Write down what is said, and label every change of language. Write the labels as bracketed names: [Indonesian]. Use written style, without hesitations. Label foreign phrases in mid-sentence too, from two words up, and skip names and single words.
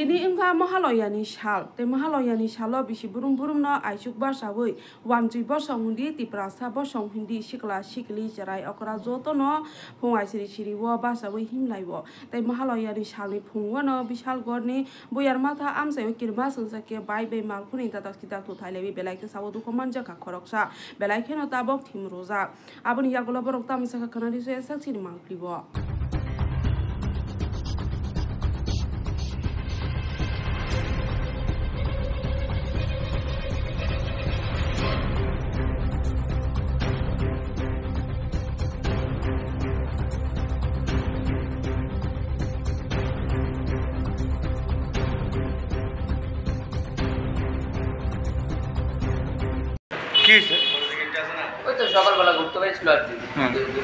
[Kok Borok] Kini ingka mahaloyani shal, te mahaloyani shalo bisi burung no aisuk barsawui, wanjui bosong hundi tiprasa bosong hundi sikla sikli jerai okra joto no pungai siri wo barsawui himlai wo, te mahaloyani shalni pungwa no bishal gorni buyar mata amsai kirma sungsake bai be malkuni tatas kita tutailebi belai ke sawo duko manja ka koroksa, belai ke no tabok tim roza, aboni yagola borok tamisa ka kanadi so esak sini malplibo. [Bangla] ওই তো সকালবেলা ঘুরতে পেরেছিল আর কি ঘুরতে